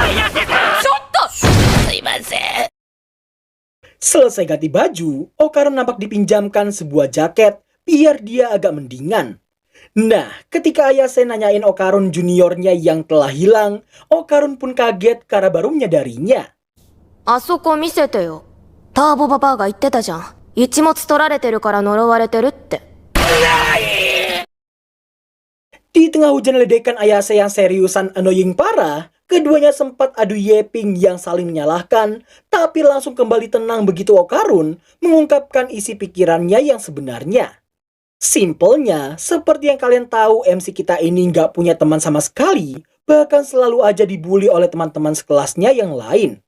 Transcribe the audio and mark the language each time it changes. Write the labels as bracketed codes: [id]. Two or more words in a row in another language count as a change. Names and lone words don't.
[id] Selesai ganti baju, Okarun nampak dipinjamkan sebuah jaket biar dia agak mendingan. Nah, ketika Ayase nanyain Okarun juniornya yang telah hilang, Okarun pun kaget karena baru menyadarinya. [ja] あそこ見せてよ。ターボババアが言ってたじゃん。一物取られてるから呪われてるって。 [id] Di tengah hujan ledekan Ayase yang seriusan annoying parah, keduanya sempat adu yeping yang saling menyalahkan, tapi langsung kembali tenang begitu Okarun mengungkapkan isi pikirannya yang sebenarnya. Simpelnya, seperti yang kalian tahu, MC kita ini nggak punya teman sama sekali, bahkan selalu aja dibully oleh teman-teman sekelasnya yang lain.